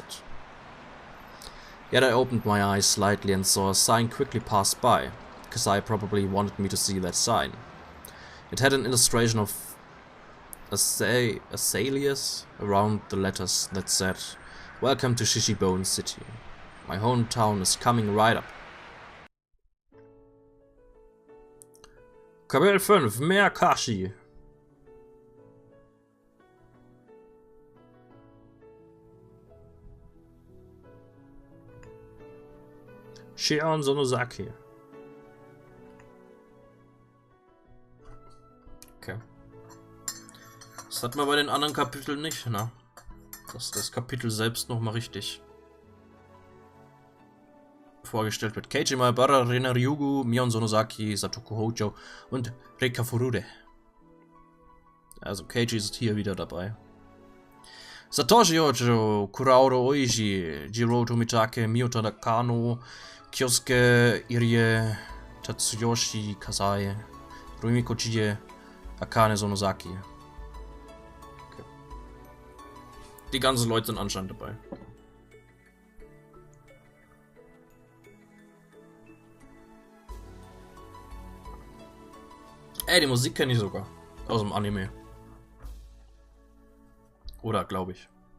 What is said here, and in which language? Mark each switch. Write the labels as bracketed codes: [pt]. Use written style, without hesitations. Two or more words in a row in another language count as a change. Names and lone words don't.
[en] Yet I opened my eyes slightly and saw a sign quickly pass by. Kazai probably wanted me to see that sign. It had an illustration of azaleas around the letters that said, "Welcome to Shishibone City. My hometown is coming right up." [de] Kapitel 5, Meakashi. Shion Sonosaki. Okay. Das hatten wir bei den anderen Kapiteln nicht, ne? Dass das Kapitel selbst nochmal richtig vorgestellt wird. Keiji Maebara, Rena Ryugu, Mion Sonosaki, Satoku Hojo und Reika Furude. Also Keiji ist hier wieder dabei. Satoshi Hojo, Kurauro Oishi, Jiro Tomitake, Miyota Nakano, Kyosuke Irie, Tatsuyoshi Kazai, Rumiko Chie, Akane Sonosaki. Okay. Die ganzen Leute sind anscheinend dabei. Ey, die Musik kenne ich sogar. Aus dem Anime. Oder, glaube ich.